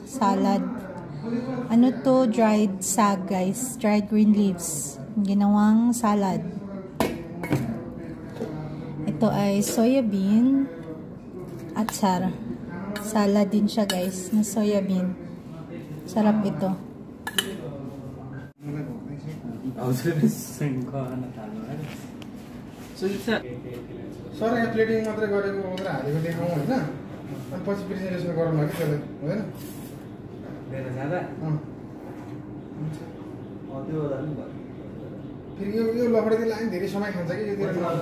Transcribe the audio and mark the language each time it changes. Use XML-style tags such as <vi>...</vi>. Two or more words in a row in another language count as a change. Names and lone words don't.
<tl>Salad. Ano to?</tl> <en>Dried sag guys. Dried green leaves.</en> <tl>Ginawang salad. Ito ay</tl> <en>soya bean.</en> <tl>Atsar. Salad din siya guys. Na</tl> <en>soya bean.</en> <tl>Sarap ito.</tl> <ne>सर यहाँ प्लेटिङ मात्रै गरेको मात्रै हालेको देखाउँ होइन अनि पछि प्रेजेन्टेसन गरौँ कि त्यसलाई हुँदैन फेरि यो लफडादेखि लाग्यो धेरै समय खान्छ कि त्यो</ne>